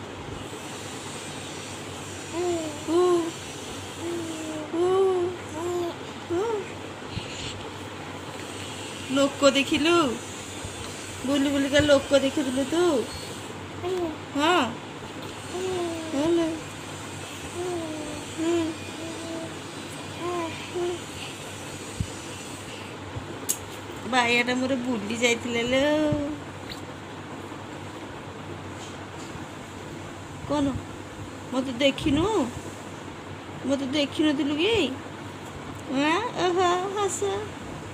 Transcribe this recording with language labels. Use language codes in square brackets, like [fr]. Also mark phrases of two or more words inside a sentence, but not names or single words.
[or] ଲୋକ ଦେଖିଲୁ ବୁଲି ବୁଲି କା ଲୋକ ଦେଖିଲୁ ତୁ ହାଁ ବାଇଆଟା ମୋର ବୁଲି ଯାଇଥିଲେ ଲୋ। କଣ ମୋତେ ଦେଖିନୁ? ମୋତେ ଦେଖିନଥିଲୁ କି? ଓହୋ ହସ।